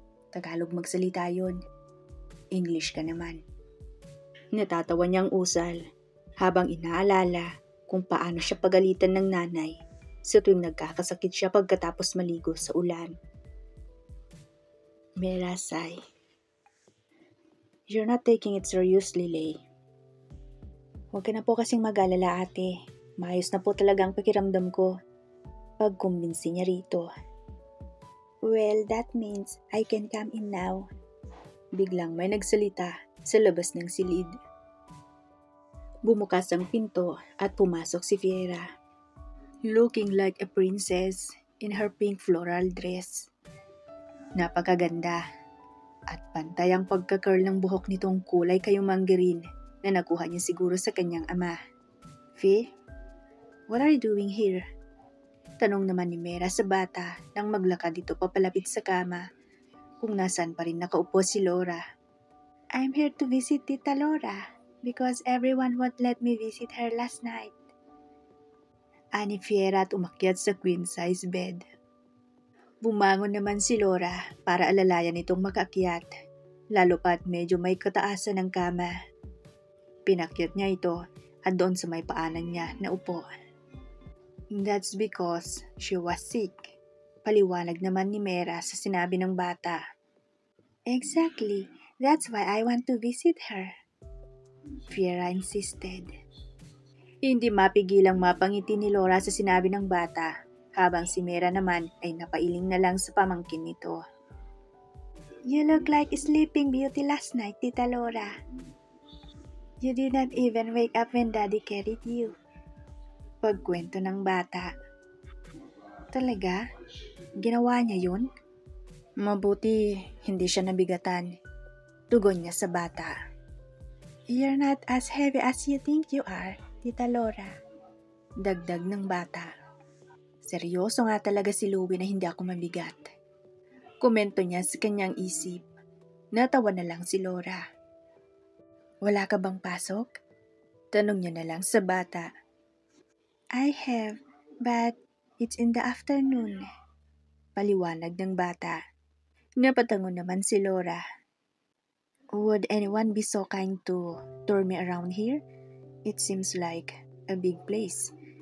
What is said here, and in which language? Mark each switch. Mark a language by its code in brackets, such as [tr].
[tl] Tagalog magsalita yun. English ka naman. Natatawa niyang usal habang inaalala kung paano siya pagalitan ng nanay sa tuwing nagkakasakit siya pagkatapos maligo sa ulan. [en] Mera sigh. You're not taking it seriously, Lay. [tl] Huwag ka na po kasing mag-alala ate. Maayos na po talaga ang pakiramdam ko. Pagkumbinsi niya rito. [en] Well, that means I can come in now. [tl] Biglang may nagsalita sa labas ng silid. Bumukas ang pinto at pumasok si Fiera. [en] Looking like a princess in her pink floral dress. [tl] Napakaganda at pantay ang pagka-curl ng buhok nitong kulay kayumang green na nakuha niya siguro sa kanyang ama. Fi, [en] what are you doing here? [tl] Tanong naman ni Mera sa bata nang maglakad dito papalapit sa kama kung nasaan pa rin nakaupo si Laura. [en] I'm here to visit Tita Laura because everyone won't let me visit her last night. [tl] Ani Fiera at umakyat sa queen-size bed. Bumangon naman si Laura para alalayan itong makaakyat, lalo pat medyo may kataasan ng kama. Pinakyat niya ito at doon sa may paanan niya naupo. [en] That's because she was sick. [tl] Paliwanag naman ni Mera sa sinabi ng bata. [en] Exactly, that's why I want to visit her. Fiera insisted. [tl] Hindi mapigilang mapangiti ni Laura sa sinabi ng bata, habang si Mera naman ay napailing na lang sa pamangkin nito. [en] You look like Sleeping Beauty last night, Tita Laura. You did not even wake up when Daddy carried you. [tl] Pagkwento ng bata. Talaga? Ginawa niya yun? Mabuti, hindi siya nabigatan. Tugon niya sa bata. [en] You're not as heavy as you think you are, Tita Laura. [tl] Dagdag ng bata. Seryoso nga talaga si Louie na hindi ako mabigat. Komento niya sa kanyang isip. Natawa na lang si Laura. Wala ka bang pasok? Tanong niya na lang sa bata. [en] I have, but it's in the afternoon. [tl] Paliwanag ng bata. Napatango naman si Laura. [en] Would anyone be so kind to tour me around here? It seems like a big place.